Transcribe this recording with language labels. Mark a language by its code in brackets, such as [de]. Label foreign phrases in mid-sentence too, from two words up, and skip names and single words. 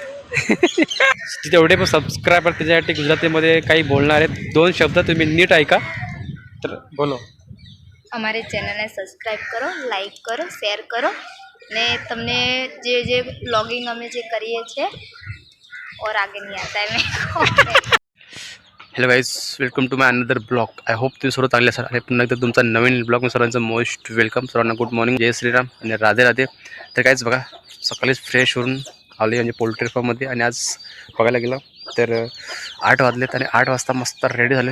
[mr] जेवढे पण सबस्क्रायबर त्याच्यासाठी गुजरातीमध्ये काही बोलणार आहेत, 2 शब्द तुम्ही नीट ऐका. तर बोलो. [gu] અમારી ચેનલને સબસ્ક્રાઈબ કરો, લાઈક કરો, શેર કરો ને તમને જે બ્લોગિંગ અમે જે કરીએ છીએ [hi] और आगे नहीं आता है मेरे को. [en] Hello guys, welcome to my another blog. I hope [mr] तुम्ही सर्व चांगले असाल आणि पुन्हा एकदा तुमचा नवीन ब्लॉग. सर्वांचं [en] most welcome. [mr] सर्वांना [en] good morning, [mr] जय श्रीराम आणि राधे राधे. तर काहीच बघा, सकाळीच फ्रेश होऊन आले म्हणजे पोल्ट्री फार्ममध्ये. आणि आज बघायला गेलं तर 8 वाजलेत आणि 8 वाजता मस्त रेडी झालो.